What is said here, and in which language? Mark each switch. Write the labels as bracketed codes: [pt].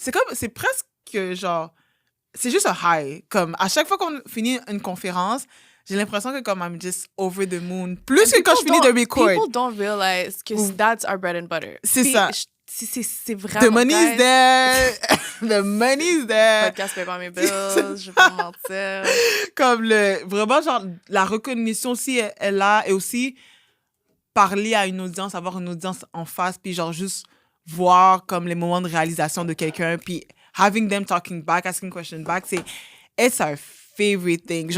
[fr] C'est presque genre, c'est juste un high. Comme à chaque fois qu'on finit une conférence, j'ai l'impression que comme [en] I'm just over the moon. [fr] Plus que quand je finis de record. [en] People don't realize que that's our bread and butter. [fr] C'est ça. C'est vraiment... [en] The money's there. The money's there. [fr] Podcast paye pas mes bills, je vais pas mentir. Comme vraiment, genre, la reconnaissance aussi est là. Et aussi, parler à une audience, avoir une audience en face, puis genre juste voir comme les moments de réalisation de quelqu'un, puis [en] having them talking back, asking questions back, it's our favorite thing.